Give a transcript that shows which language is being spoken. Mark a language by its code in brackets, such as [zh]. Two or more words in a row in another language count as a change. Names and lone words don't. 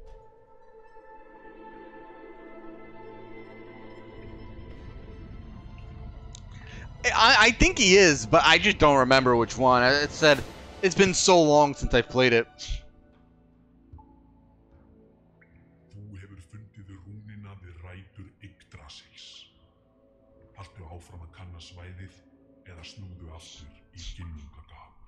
[en] I think he is, but I just don't remember which one. It said it's been so long since I've played it. [is] Þú hefur fundið rúnina við rætur Yggdrasils. Haltu áfram að kanna svæðið eða snúðu aftur í ginnungagap.